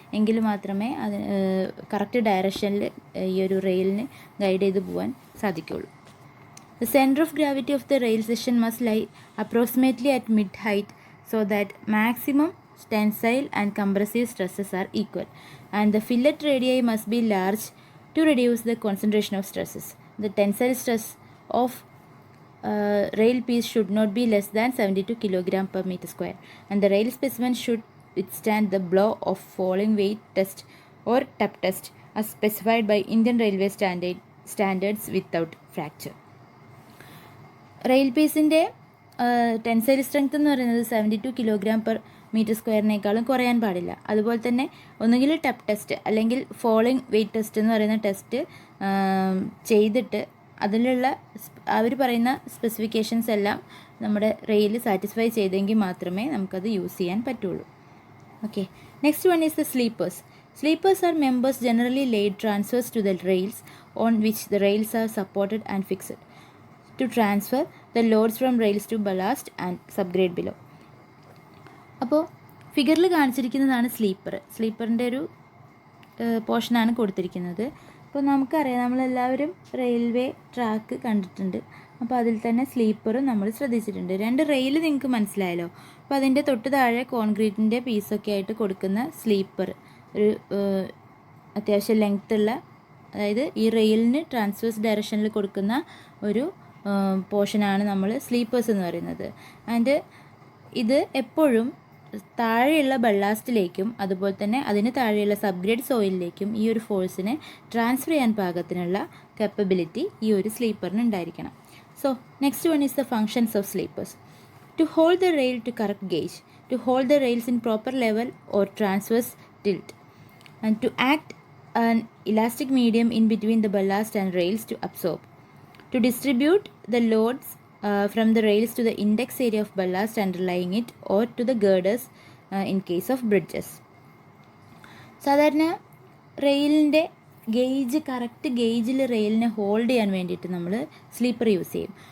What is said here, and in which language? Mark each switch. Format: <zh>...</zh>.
<ml>എങ്കിൽ മാത്രമേ അത് കറക്റ്റ് ഡയറക്ഷനിൽ ഈ ഒരു റെയിലിന് ഗൈഡ് ചെയ്ത് പോകാൻ സാധിക്കുകയുള്ളൂ.</ml> <en>The center of gravity of the rail section must lie approximately at mid-height so that maximum tensile and compressive stresses are equal, and the fillet radii must be large to reduce the concentration of stresses. The tensile stress of rail piece should not be less than 72 kg per meter square, and the rail specimen should withstand the blow of falling weight test or tap test as specified by Indian Railway standards without fracture.</en> <ml>Rail പീസിൻ്റെ tensile strength എന്ന് പറയുന്നത് 72 kilogram per metre സ്ക്വയറിനേക്കാളും കുറയാൻ പാടില്ല. അതുപോലെ തന്നെ ഒന്നുകിൽ ടപ്പ് test അല്ലെങ്കിൽ falling weight test എന്ന് പറയുന്ന ടെസ്റ്റ് ചെയ്തിട്ട് അതിലുള്ള അവർ പറയുന്ന സ്പെസിഫിക്കേഷൻസ് എല്ലാം നമ്മുടെ റെയിൽ സാറ്റിസ്ഫൈ ചെയ്തെങ്കിൽ മാത്രമേ നമുക്കത് യൂസ് ചെയ്യാൻ പറ്റുള്ളൂ.</ml> <en>Okay, next one is the sleepers. Sleepers are members generally laid transverse to the rails on which the rails are supported and fixed to transfer the loads from rails to ballast and subgrade below.</en> <ml>അപ്പോൾ ഫിഗറിൽ കാണിച്ചിരിക്കുന്നതാണ് സ്ലീപ്പറിൻ്റെ ഒരു പോർഷനാണ് കൊടുത്തിരിക്കുന്നത്. അപ്പോൾ നമുക്കറിയാം, നമ്മളെല്ലാവരും railway track കണ്ടിട്ടുണ്ട്. അപ്പോൾ അതിൽ തന്നെ സ്ലീപ്പറും നമ്മൾ ശ്രദ്ധിച്ചിട്ടുണ്ട്. 2 റെയിൽ നിങ്ങൾക്ക് മനസ്സിലായല്ലോ. അപ്പോൾ അതിൻ്റെ തൊട്ട് താഴെ കോൺക്രീറ്റിൻ്റെ പീസൊക്കെ ആയിട്ട് കൊടുക്കുന്ന സ്ലീപ്പർ ഒരു അത്യാവശ്യം ലെങ്ത്തുള്ള, അതായത് ഈ റെയിലിന് ട്രാൻസ്വേഴ്സ് ഡയറക്ഷനിൽ കൊടുക്കുന്ന ഒരു പോർഷനാണ് നമ്മൾ സ്ലീപ്പേഴ്സ് എന്ന് പറയുന്നത്. ആൻഡ് ഇത് എപ്പോഴും താഴെയുള്ള ബള്ളാസ്റ്റിലേക്കും അതുപോലെ തന്നെ അതിന് താഴെയുള്ള സബ്ഗ്രേഡ് സോയിലിലേക്കും ഈ ഒരു ഫോഴ്സിനെ ട്രാൻസ്ഫർ ചെയ്യാൻ പാകത്തിനുള്ള കപ്പബിലിറ്റി ഈ ഒരു സ്ലീപ്പറിന് ഉണ്ടായിരിക്കണം.</ml> <en>So next one is the functions of sleepers. To hold the rail to correct gauge, to hold the rails in proper level or transverse tilt, and to act an elastic medium in between the ballast and rails to absorb, to distribute the loads from the rails to the index area of ballast underlying it or to the girders in case of bridges.</en> <ml>സാധാരണ റെയിലിൻ്റെ gauge correct ഗേജിൽ റെയിലിനെ hold ചെയ്യാൻ വേണ്ടിയിട്ട് നമ്മൾ sleeper use ചെയ്യും.</ml>